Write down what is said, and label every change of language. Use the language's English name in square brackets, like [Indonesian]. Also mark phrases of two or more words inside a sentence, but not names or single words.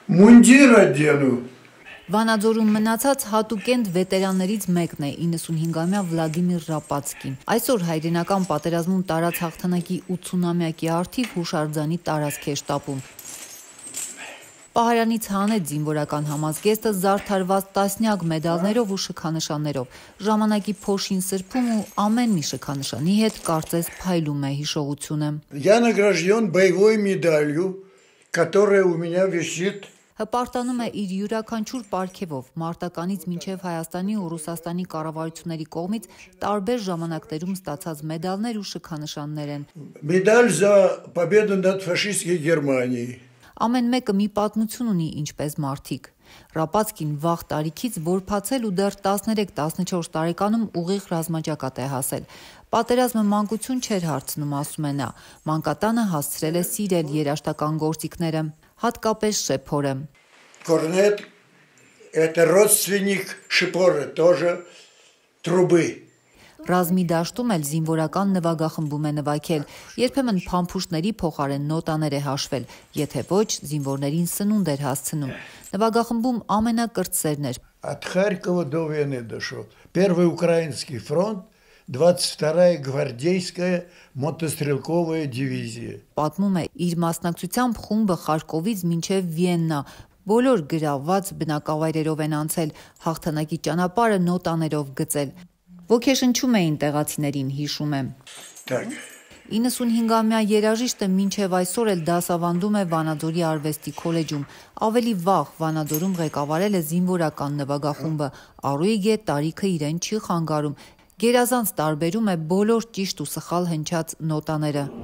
[Russian] Мундир одену. [Armenian] Վանաձորում մնացած հատուկենտ վետերաններից մեկն է 95-ամյա Վլադիմիր Ռապացկին։ Այսօր հայրենական պատերազմում տարած հաղթանակի 80-ամյակի առթիվ հուշարձանի տարածք է շտապում։ Պահարանից հանեց զինվորական համազգեստը զարդարված տասնյակ մեդալներով ու շքանշաններով։ Ժամանակի փոշին սրբում ու ամեն մի շքանշանի հետ կարծես փայլում է հիշողությունը։ [Russian] Я награжден боевой медалью, которая у меня висит. [Armenian] Հպարտանում է իր յուրաքանչյուր պարգևով մարտականից մինչև Հայաստանի ու Ռուսաստանի կառավարությունների կողմից տարբեր ժամանակներում ստացած մեդալներ ու շքանշաններ են։ [Russian] Медаль за победу над фашистской Германией. [Armenian] Ամեն մեկը մի պատմություն ունի ինչպես մարդիկ։ Ռապացկին վաղ տարիքից որբացել ու դեռ 13-14 տարեկանում ուղիղ ռազմաճակատ է հասել։ Պատերազմը մանկություն չէր հարցնում, ասում է նա։ Մանկատանը հասցրել է սիրել երաժշտական գործիքները, հատկապես շեփորը։ [Russian] Корнет – это родственник шипора, тоже трубы. [Armenian] Ռազմի դաշտում էլ զինվորական նվագախմբում է նվագել, երբեմն փամփուշտների փոխարեն նոտաներ է հաշվել, եթե ոչ զինվորներին սնունդ էր հասցնում։ Նվագախմբում ամենակրտսերն էր։ [Russian] От Харькова до Вены дошел. Первый украинский фронт, 22-я гвардейская мотострелковая дивизия. [Armenian] Պատմում է, իր մասնակցությամբ խումբը Խարկովից մինչև Վիեննա բոլոր գրավված բնակավայրերով են անցել, հաղթանակի ճանապարհը նոտաներով գծել։ Ոգեշնչում էին տեղացիներին, հիշում է։ 95-ամյա երաժիշտը մինչև այսօր էլ դասավանդում է Վանաձորի արվեստի քոլեջում։ Ավելի վաղ Վանաձորում ղեկավարել է զինվորական նվագախումբը։ Առույգ է, տարիքը իրեն չի խանգարում։ Գերազանց տարբերում է բոլոր ճիշտ ու սխալ հնչած նոտաները։